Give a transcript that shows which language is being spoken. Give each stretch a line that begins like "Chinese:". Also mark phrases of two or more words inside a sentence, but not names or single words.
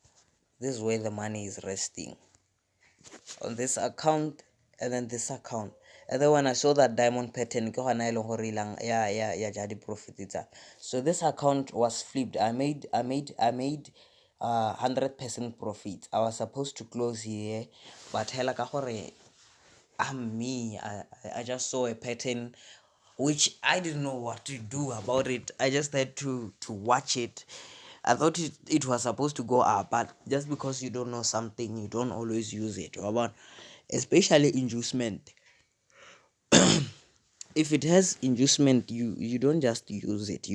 English: This is where the money is resting. On this account and then this account. And then when I saw that diamond pattern, so this account was flipped. I made 100% profit. I was supposed to close here, but
Tswana: hela ka gore
English: I'm me. I just saw a pattern which I didn't know what to do about it. I just had to watch it. I thought it was supposed to go up, but just because you don't know something, you don't always use it. But especially inducement. If it has inducement, you don't just use it.